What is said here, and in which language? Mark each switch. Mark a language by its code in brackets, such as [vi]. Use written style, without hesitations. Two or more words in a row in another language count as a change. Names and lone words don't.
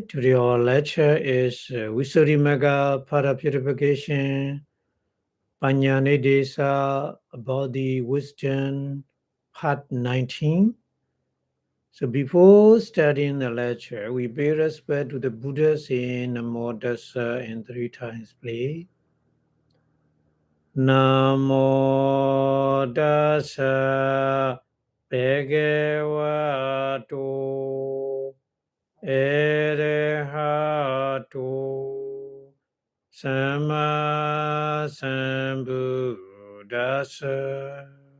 [en] Today our lecture is Visuddhimagga Para Purification, Panya-Nidesa, about the wisdom, Part-19. So before starting the lecture, we pay respect to the Buddha saying [pi] Namo Tassa [en] in 3 times, please. [pi] Namo Tassa Bhagavato Arahato Samma Sambuddhassa.